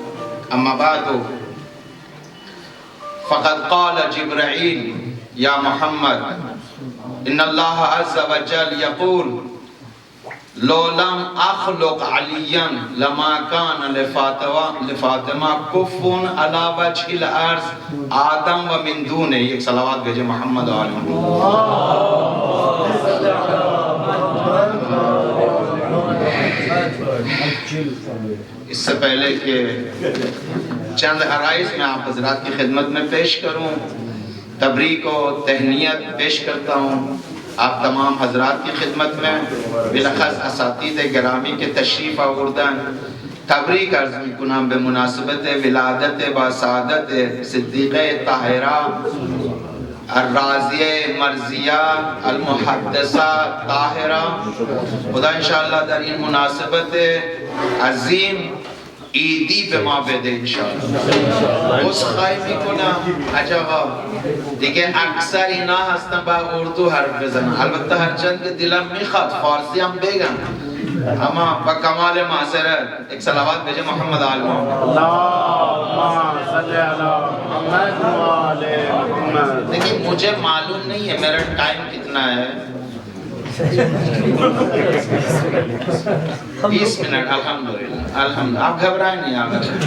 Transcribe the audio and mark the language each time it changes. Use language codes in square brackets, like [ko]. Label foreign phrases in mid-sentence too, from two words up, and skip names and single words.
[ar] أما بعد فقد قال جبرائيل يا محمد إن الله عز وجل يقول لو لم أخلق عليا لما كان لفاطمة كف على وجه الأرض آدم ومن دونه. [ur] ایک صلوات بھیجے محمد علیہ اس سے پہلے کہ چند عرائض میں آپ حضرات کی خدمت میں پیش کروں، تبریک و تہنیت پیش کرتا ہوں آپ تمام حضرات کی خدمت میں، [fa] بالاخص اساتید گرامی کے تشریف آوردن تبریک عرض میکنم به مناسبت ولادت با سعادت صدیقہ طاہرہ الراضیہ مرضیہ المحدثہ طاہرہ. خدا انشاءاللہ در این مناسبت عظیم عیدی به ما بده انشاءاللہ. اس خواهی میکنم عجبا دیگه اکثر اینا هستن با اردو حرف بزنن، البته هرچند که دلم میخواد فارسی هم بگم اما با کمال معذرت [ur] ایک صلوات بھیجے محمد آل محمد. [ar] اللہم صلی علی محمد و آل محمد. [ur] لیکن مجھے معلوم نہیں ہے میرا ٹائم کتنا ہے. 20 منٹ. الحمدللہ. آپ گھبرائیں نہیں آگا.